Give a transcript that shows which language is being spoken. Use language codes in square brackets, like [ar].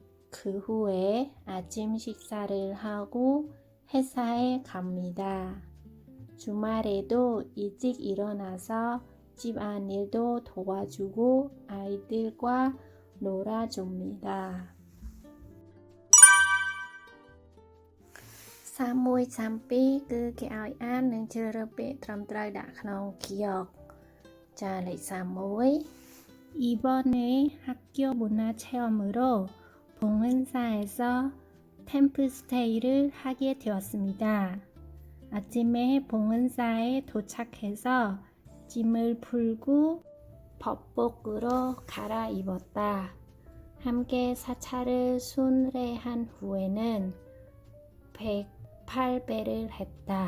[ko] 그 후에 아침 식사를 하고 회사에 갑니다. 주말에도 일찍 일어나서 집안일도 도와주고 아이들과 놀아줍니다. [km] 31 32គឺគេឲ្យអាននិងជ្រើសរើសពាក្យត្រឹមត្រូវដាក់ក្នុង 기억 ចាលេខ31 [ko] 이번에 학교 문화체험으로 봉은사에서 템플스테이를 하게 되었습니다. 아침에 봉은사에 도착해서 짐을 풀고 법복으로 갈아입었다. 함께 사찰을 순례한 후에는 108배를 했다.